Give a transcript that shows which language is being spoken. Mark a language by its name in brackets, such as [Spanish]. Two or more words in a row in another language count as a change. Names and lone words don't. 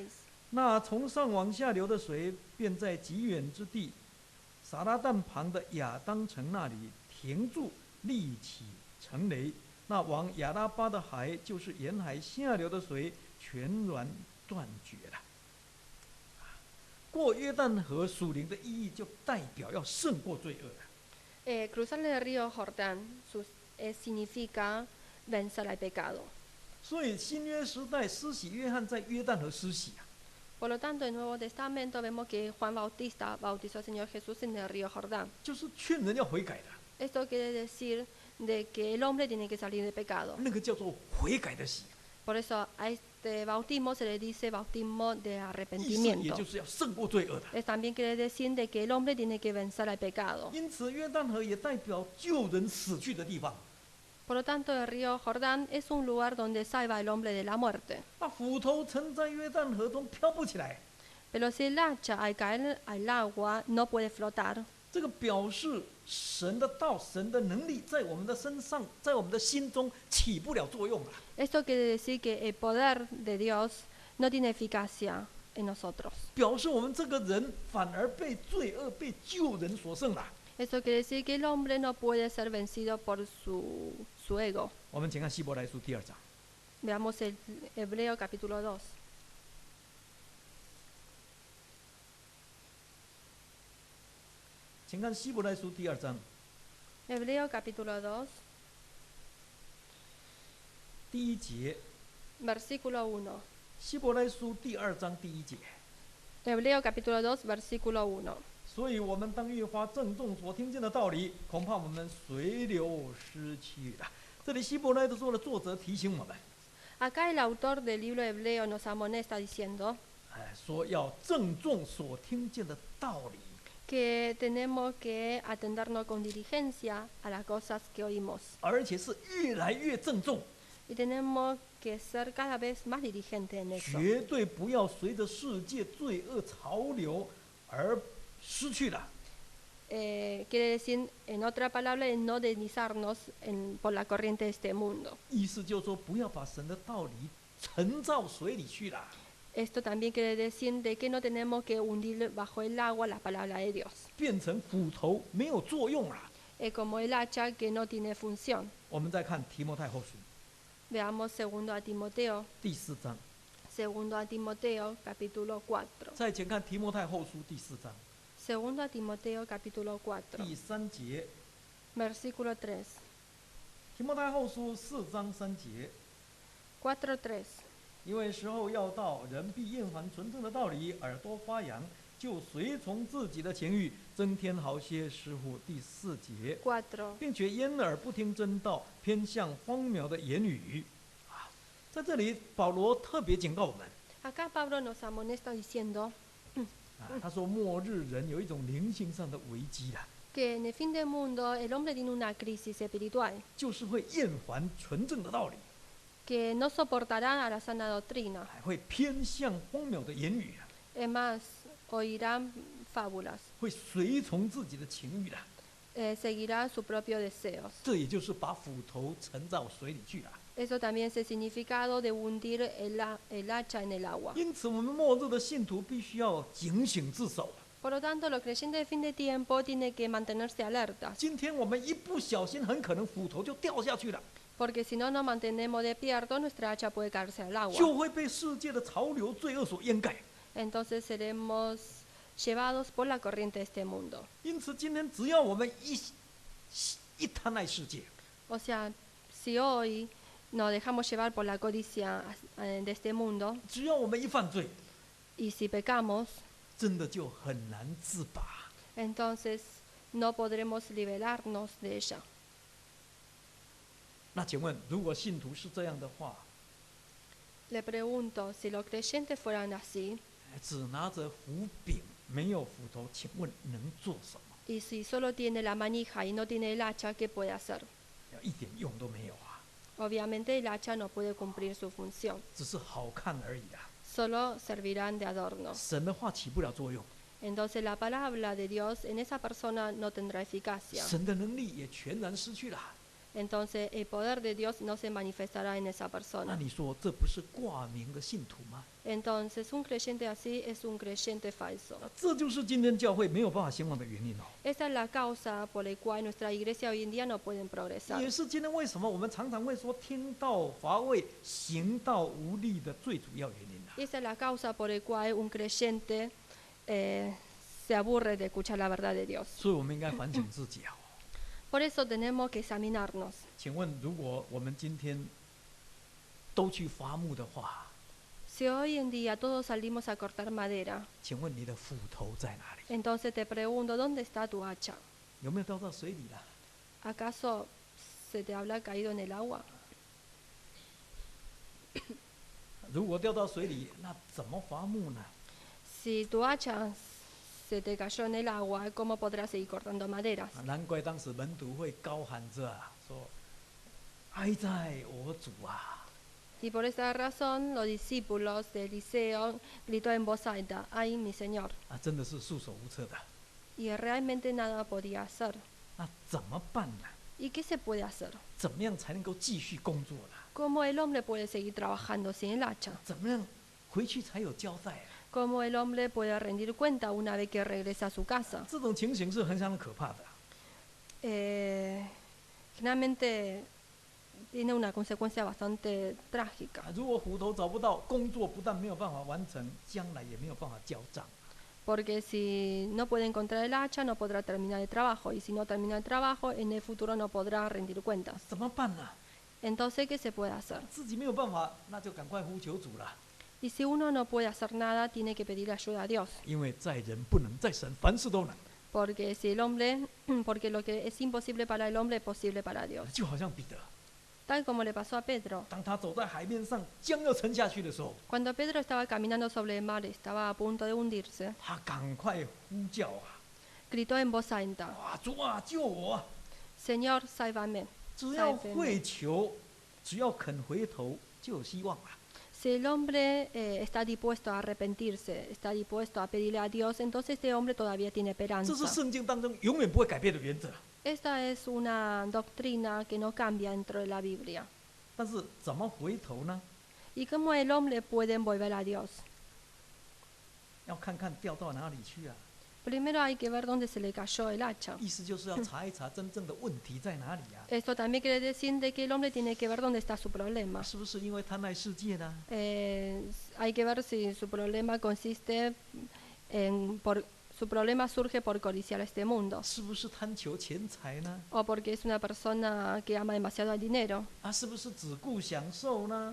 [Chinese] 那从上往下流的水，便在极远之地撒拉旦旁的亚当城那里停住，立起城垒。那往亚拉巴的海，就是沿海下流的水，全然断绝了。过约旦河属灵的意义，就代表要胜过罪恶。 [Spanish] Cruzar el río Jordán significa vencer al pecado. [Chinese] 所以新约时代施洗约翰在约旦河施洗啊， [Spanish] Por lo tanto, en el Nuevo Testamento vemos que Juan Bautista bautizó al Señor Jesús en el río Jordán. [Chinese] 就是劝人要悔改的， [Spanish] Esto quiere decir de que el hombre tiene que salir de pecado. [Chinese] 那个叫做悔改的洗， [Spanish] Por eso a este bautismo se le dice bautismo de [Chinese] 意思也 [Spanish] arrepentimiento. [Chinese] 就是要胜过罪恶的。 [Spanish] También quiere decir de que el hombre tiene que vencer al pecado. [Chinese] 因此，约旦河也代表救人死去的地方。 [Spanish] Por lo tanto, el río Jordán es un lugar donde salva al hombre de la muerte. [Chinese] 那斧头沉在约旦河中飘不起来， [Spanish] Pero si el hacha al caer al agua no puede flotar, [Chinese] 这个表示神的道、神的能力在我们的身上，在我们的心中起不了作用了。 [Spanish] esto quiere decir que el poder de Dios no tiene eficacia en nosotros. [Chinese] 表示我们这个人反而被罪恶、被救人所胜了。 [Spanish] Esto quiere decir que el hombre no puede ser vencido por su ego. [Chinese] 我们请看希伯来书第2章， [Spanish] Veamos el Hebreo capítulo 2. [Chinese] 请看希伯来书第2章 [Spanish] Hebreo capítulo 2, [Chinese] 第1节， [Spanish] versículo 1. [Chinese] 希伯来书第2章第1节。 [Spanish] Hebreo capítulo 2, versículo 1. [Chinese] 所以我们当越发郑重所听见的道理，恐怕我们随流失去了。这里希伯来的书的作者提醒我们， [Spanish] Acá el autor del libro hebreo nos amonesta diciendo [Chinese] 说要郑重所听见的道理。 [Spanish] que tenemos que atendernos con diligencia a las cosas que oímos [Chinese] 而且是越来越郑重， [Spanish] y tenemos que ser cada vez más diligentes en eso. [Chinese] 绝对不要随着世界罪恶潮流而失去了。 [Spanish] Quiere decir, en otra palabra, el no deslizarnos por la corriente de este mundo. [Chinese] 意思就是说，不要把神的道理沉到水里去了。 [Spanish] Esto también quiere decir de que no tenemos que hundir bajo el agua la palabra de Dios. [Chinese] 变成斧头没有作用了。 [Spanish] Es como el hacha que no tiene función. [Chinese] 我们再看提摩太后书 [Spanish] Veamos 2 a Timoteo, [Chinese] 第4章， [Spanish] 2 a Timoteo capítulo 4. [Chinese] 再前看提摩太后书第4章 [Spanish] 2 a Timoteo capítulo 4, [Chinese] 第3节， [Spanish] versículo 3. [Chinese] 提摩太后书4章3节， [Spanish] 4:3. [Chinese] 因为时候要到，人必厌烦纯正的道理，耳朵发痒，就随从自己的情欲，增添好些师傅。第4节， [Spanish] 4. [Chinese] 并且掩耳不听真道，偏向荒谬的言语。在这里，保罗特别警告我们， [Spanish] Acá Pablo nos amonesta diciendo [Chinese] 他说末日人有一种灵性上的危机了， [Spanish] que en el fin del mundo el hombre tiene una crisis espiritual, [Chinese] 就是会厌烦纯正的道理， [Spanish] que no soportarán a la sana doctrina. [Chinese] 还会偏向荒谬的言语， [Spanish] Es más, oirán fábulas, [Chinese] 会随从自己的情欲了。 [Spanish] seguirán sus propios deseos. [Chinese] 这也就是把斧头沉到水里去了。 [Spanish] Eso también es el significado de hundir el hacha en el agua. [Chinese] 因此，我们末日的信徒必须要警醒自守。 [Spanish] Por lo tanto, los creyentes de fin de tiempo tienen que mantenerse alertas, [Chinese] 今天我们一不小心，很可能斧头就掉下去了， [Spanish] porque si no nos mantenemos despiertos, nuestra hacha puede caerse al agua. [Chinese] 就会被世界的潮流、罪恶所掩盖。 [Spanish] Entonces seremos llevados por la corriente de este mundo. [Chinese] 因此，今天只要我们一贪爱世界， [Spanish] O sea, si hoy nos dejamos llevar por la codicia de este mundo, [Chinese] 只要我们一犯罪， [Spanish] y si pecamos, [Chinese] 真的就很难自拔。 [Spanish] entonces no podremos liberarnos de ella. [Chinese] 那请问，如果信徒是这样的话， [Spanish] Le pregunto, si los creyentes fueran así, [Chinese] 只拿着斧柄，没有斧头，请问能做什么？ [Spanish] y si solo tiene la manija y no tiene el hacha, ¿qué puede hacer? [Chinese] 一点用都没有啊， [Spanish] Obviamente el hacha no puede cumplir su función, [Chinese] 只是好看而已啊。 [Spanish] solo servirán de adorno. [Chinese] 神的话起不了作用， [Spanish] Entonces la palabra de Dios en esa persona no tendrá eficacia. [Chinese] 神的能力也全然失去了。 [Spanish] Entonces el poder de Dios no se manifestará en esa [Chinese] 那 [Spanish] persona. [Chinese] 你说这不是挂名的信徒吗？ [Spanish] Entonces un creyente así es un creyente falso. [Chinese] 这就是今天教会没有办法兴旺的原因哦。 [Spanish] Esa es la causa por la cual nuestra iglesia hoy en día no pueden progresar. [Chinese] 也是今天为什么我们常常会说听道乏味、行道无力的最主要原因啊。 [Spanish] Esa es la causa por la cual un creyente se aburre de escuchar la verdad de Dios. [Chinese] 所以我们应该反省自己啊。 [Spanish] Por eso tenemos que examinarnos. [Chinese] 请问，如果我们今天都去伐木的话， [Spanish] Si hoy en día todos salimos a cortar madera, [Chinese] 请问你的斧头在哪里？ [Spanish] entonces te pregunto, ¿dónde está tu hacha? [Chinese] 有没有掉到水里了？ [Spanish] ¿Acaso se te habrá caído en el agua? [Chinese] 如果掉到水里，那怎么伐木呢？ [Spanish] Si tu hacha se te cayó en el agua, ¿cómo podrás seguir cortando maderas? [Chinese] 难怪当时门徒会高喊着说：“哀哉我主啊！” [Spanish] Y por esa razón los discípulos de Eliseo gritó en voz alta, ¡ay mi Señor! [Chinese] 真的是束手无策的。 [Spanish] Y realmente nada podía hacer. [Chinese] 那怎么办呢？ [Spanish] ¿Y qué se puede hacer? [Chinese] 怎么样才能够继续工作呢？ [Spanish] ¿Cómo el hombre puede seguir trabajando sin el hacha? [Chinese] 怎么样回去才有交代啊？ [Spanish] ¿Cómo el hombre puede rendir cuenta una vez que regresa a su casa? [Chinese] 这种情形是很相当可怕的。 [Spanish] Generalmente tiene una consecuencia bastante trágica. [Chinese] 如果斧头找不到，工作不但没有办法完成，将来也没有办法交账。 [Spanish] Porque si no puede encontrar el hacha, no podrá terminar el trabajo. Y si no termina el trabajo, en el futuro no podrá rendir cuentas. [Chinese] 怎么办呢？ [Spanish] Entonces, ¿qué se puede hacer? [Chinese] 自己没有办法，那就赶快呼求主了。 [Spanish] Y si uno no puede hacer nada, tiene que pedir ayuda a Dios. [Chinese] 因为在人不能，在神凡事都能。 [Spanish] Porque si el hombre, porque lo que es imposible para el hombre es posible para Dios. [Chinese] 就好像彼得， [Spanish] Tal como le pasó a Pedro. [Chinese] 当他走在海面上，将要沉下去的时候， [Spanish] Cuando Pedro estaba caminando sobre el mar, estaba a punto de hundirse, [Chinese] 他赶快呼叫啊！ [Spanish] gritó en voz alta, [Chinese] 哇，主啊，救我啊！ [Spanish] Señor, sálvame. [Chinese] 只要会求，只要肯回头，就有希望啊！ [Spanish] Si el hombre está dispuesto a arrepentirse, está dispuesto a pedirle a Dios, entonces este hombre todavía tiene [Chinese] 这 [Spanish] esperanza. [Chinese] 是圣经当中永远不会改变的原则。 [Spanish] Esta es una doctrina que no cambia dentro de la Biblia. [Chinese] 但是怎么回头呢？ [Spanish] ¿Y cómo el hombre puede volver a Dios? [Chinese] 要看看掉到哪里去啊！ [Spanish] Primero hay que ver dónde se le cayó el hacha. [Chinese] 意思就是要查一查真正的问题在哪里啊！ [Spanish] Esto también quiere decir de que el hombre tiene que ver dónde está su problema. [Chinese] 是不是因为贪爱世界呢？ [Spanish] Hay que ver si su problema consiste su problema surge por codiciar este mundo [Chinese] 是不是贪求钱财呢？ [Spanish] o porque es una persona que ama demasiado al dinero [Chinese] 是不是只顾享受呢？